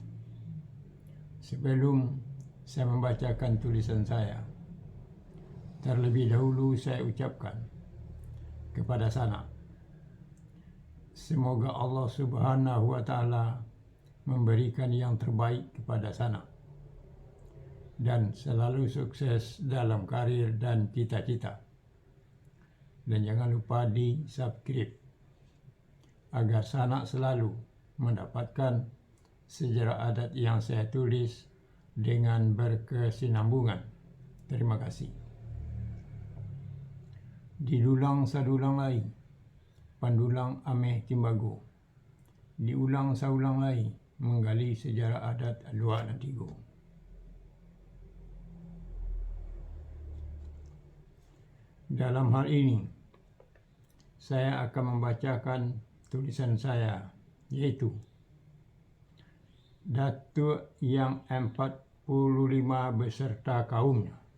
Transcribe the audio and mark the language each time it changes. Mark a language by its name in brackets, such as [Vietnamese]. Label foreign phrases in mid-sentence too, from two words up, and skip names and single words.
[Indonesian] Sebelum saya membacakan tulisan saya, terlebih dahulu saya ucapkan kepada sanak, semoga Allah [Arabic] سبحانه وتعالى [Indonesian] memberikan yang terbaik kepada sanak dan selalu sukses dalam karir dan cita-cita. Dan jangan lupa di subscribe agar sanak selalu mendapatkan sejarah adat yang saya tulis dengan berkesinambungan. Terima kasih. [Minangkabau] Didulang sadulang lai, pandulang ameh timbago. Diulang saulang lai, [Indonesian] menggali sejarah adat Luak Nantigo. Dalam hal ini, saya akan membacakan tulisan saya, yaitu Datuk yang 45 beserta kaumnya.